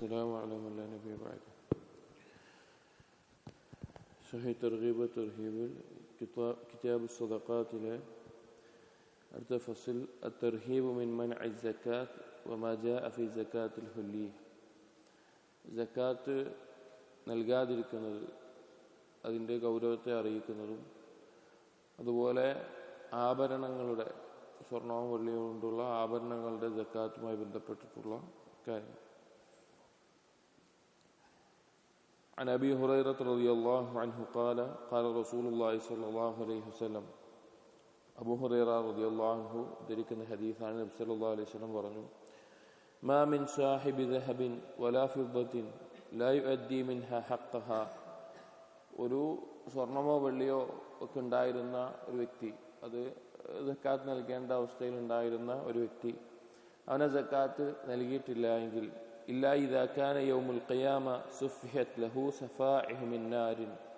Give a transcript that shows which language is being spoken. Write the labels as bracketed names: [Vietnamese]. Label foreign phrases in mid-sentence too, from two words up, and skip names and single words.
[Arabic] والسلام على من لا نبي بعده. صحيح ترغيب وترهيب كتاب الصدقات له أرتفصل الترهيب من منع الزكاة وما جاء في زكاة الحلي. [Malayalam] സക്കാത്ത് നൽകാതിരിക്കുന്നത് അതിൻ്റെ ഗൗരവത്തെ അറിയിക്കുന്നതും അതുപോലെ ആഭരണങ്ങളുടെ സ്വർണവും വെള്ളിയും കൊണ്ടുള്ള ആഭരണങ്ങളുടെ സക്കാത്തുമായി ബന്ധപ്പെട്ടിട്ടുള്ള കാര്യം. [Arabic] عن أبي هريرة رضي الله عنه قال قال رسول الله صلى الله عليه وسلم. [Malayalam] അബൂ ഹുറൈറ [Arabic] رضي الله عنه [Malayalam] ധരിക്കുന്ന ഹദീസാണ്. [Arabic] نبي صلى الله عليه وسلم പറഞ്ഞു, ما من صاحب ذهب ولا فضة لا يؤدي منها حقها. [Malayalam] ഒരു സ്വർണമോ വെള്ളിയോ ഒക്കെ ഉണ്ടായിരുന്ന ഒരു വ്യക്തി, അത് സക്കാത്ത് നൽകേണ്ട അവസ്ഥയിൽ ഉണ്ടായിരുന്ന ഒരു വ്യക്തി, അവനെ സക്കാത്ത് നൽകിയിട്ടില്ല എങ്കിൽ [Arabic] إلا إذا كان يوم القيامة صفحت له صفائح من نار.